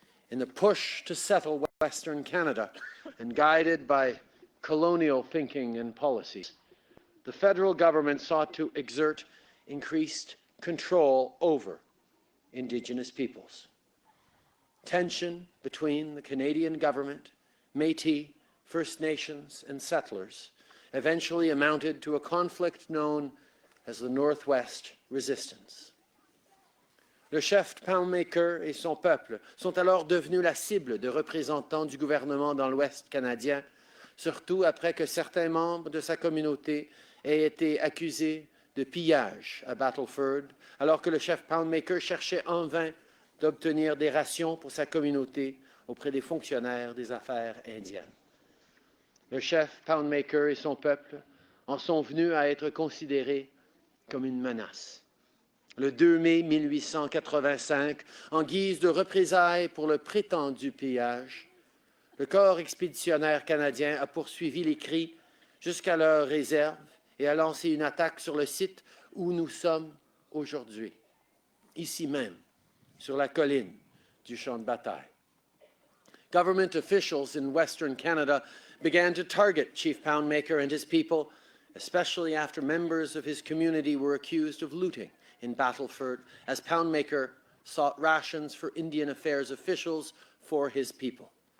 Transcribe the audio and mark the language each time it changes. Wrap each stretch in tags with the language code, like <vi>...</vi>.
<en>In the push to settle Western Canada, and guided by colonial thinking and policies, the federal government sought to exert increased control over Indigenous peoples. Tension between the Canadian government, Métis, First Nations, and settlers eventually amounted to a conflict known as the Northwest Resistance.</en> <fr>Le chef Poundmaker et son peuple sont alors devenus la cible de représentants du gouvernement dans l'Ouest canadien, surtout après que certains membres de sa communauté aient été accusés de pillage à Battleford, alors que le chef Poundmaker cherchait en vain d'obtenir des rations pour sa communauté auprès des fonctionnaires des affaires indiennes. Le chef Poundmaker et son peuple en sont venus à être considérés comme une menace. Le 2 mai 1885, en guise de représailles pour le prétendu pillage, le corps expéditionnaire canadien a poursuivi les Cris jusqu'à leur réserve et a lancé une attaque sur le site où nous sommes aujourd'hui, ici même, sur la colline du champ de bataille.</fr> <en>Government officials in Western Canada began to target Chief Poundmaker and his people, especially after members of his community were accused of looting in Battleford, as Poundmaker sought rations for Indian Affairs officials for his people.</en>